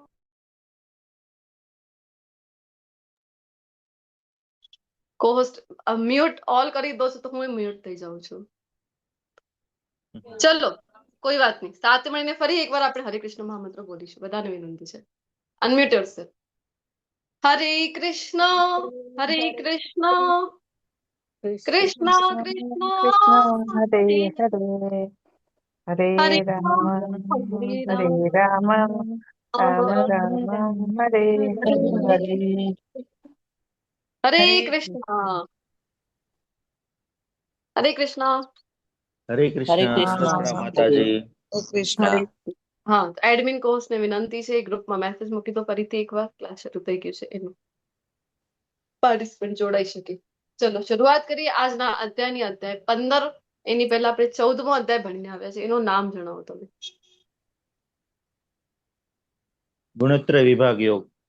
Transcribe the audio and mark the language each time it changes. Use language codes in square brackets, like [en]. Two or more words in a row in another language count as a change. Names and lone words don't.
[en] cohost mute all [gu] કરી દો તો હું મ્યુટ થઈ જાઉં છું. ચલો કોઈ વાત નહીં, સાથે મળીને ફરી એકવાર આપણે હરે કૃષ્ણ મહામંત્ર બોલીશું. બધાને વિનંતી છે [en] unmute yourself. [sa] હરે કૃષ્ણ કૃષ્ણ કૃષ્ણ हरे हरे हरे राम हरे राम राम राम हरे हरे. हरे कृष्ण हरे कृष्ण [hi] हरे कृष्ण माताजी. कृष्ण. [gu] હા, એડમિન કોર્સ ને વિનંતી છે ગ્રુપમાં મેસેજ મૂકી દો ફરીથી એકવાર ક્લાસ શરૂ થઈ ગયું છે એનું પાર્ટિસિપન્ટ જોડાઈ શકે. ચલો શરૂઆત કરીએ આજના અધ્યાયની. અધ્યાય 15. એની પહેલા આપણે 14મો અધ્યાય ભણીને આવ્યા છે. એનું નામ જણાવો તમે. ગુણત્રય વિભાગ યોગ.